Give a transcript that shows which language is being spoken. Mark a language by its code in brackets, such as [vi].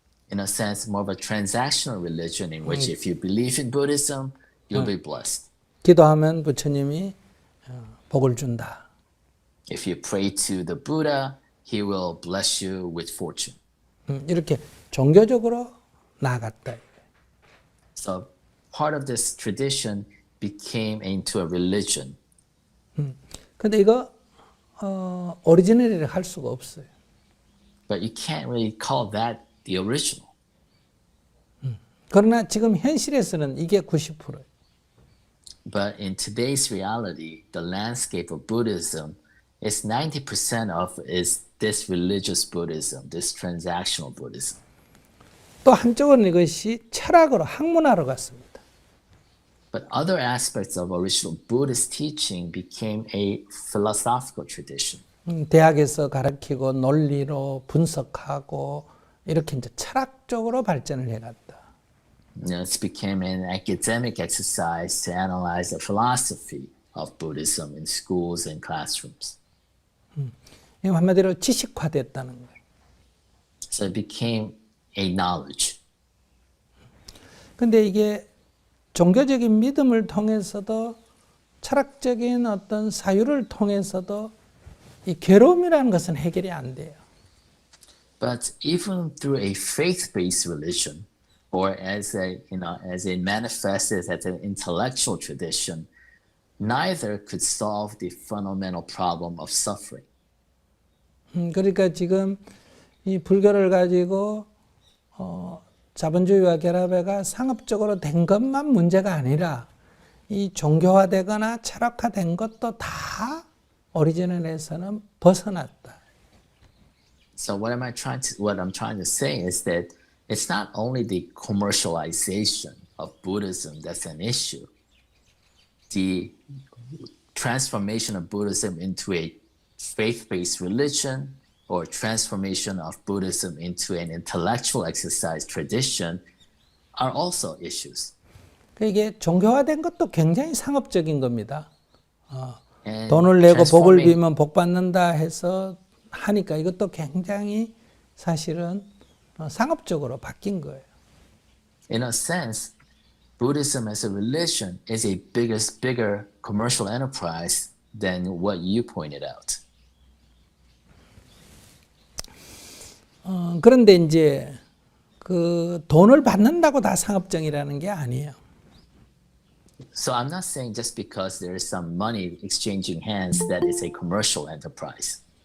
[en] In a sense, more of a transactional religion in which if you believe in Buddhism, you'll be blessed. [ko] 기도하면 부처님이 복을 준다. [en] If you pray to the Buddha, he will bless you with fortune. [ko] 이렇게 종교적으로 나갔다. [en] So part of this tradition became into a religion. [ko] 근데 이거 오리지널이라 할 수가 없어요. [en] But you can't really call that the original. [ko] 그러나 지금 현실에서는 이게 90%예요. [en] But in today's reality, the landscape of Buddhism is 90% of is this religious Buddhism, this transactional Buddhism. [ko] 또 한쪽은 이것이 철학으로 학문화로 갔습니다. [en] But other aspects of original Buddhist teaching became a philosophical tradition. [ko] 대학에서 가르치고 논리로 분석하고 이렇게 이제 철학적으로 발전을 해갔다. [en] It became an academic exercise to analyze the philosophy of Buddhism in schools and classrooms. [ko] 이 한마디로 지식화됐다는 거예요. [en] So it became a knowledge. [ko] 근데 이게 종교적인 믿음을 통해서도 철학적인 어떤 사유를 통해서도 이 괴로움이라는 것은 해결이 안 돼요. [en] But even through a faith-based religion, or as it manifested as an intellectual tradition, neither could solve the fundamental problem of suffering. [ko] 그러니까 지금 이 불교를 가지고 자본주의와 결합해가 상업적으로 된 것만 문제가 아니라 이 종교화되거나 철학화된 것도 다 오리지널에서는 벗어났다. [en] So what I'm trying to say is that it's not only the commercialization of Buddhism that's an issue. The transformation of Buddhism into a faith-based religion or transformation of Buddhism into an intellectual exercise tradition are also issues. [ko] 이게 종교화된 것도 굉장히 상업적인 겁니다. [en] And [ko] 돈을 내고 복을 [en] transforming- [ko] 빌면 복 받는다 해서 하니까 이것도 굉장히 사실은 상업적으로 바뀐 거예요. [en] In a sense, Buddhism as a religion is a bigger commercial enterprise than what you pointed out. [ko] 그런데 이제 그 돈을 받는다고 다 상업적이라는 게 아니에요. [en] So I'm not saying just because there is some money exchanging hands that it's a commercial enterprise.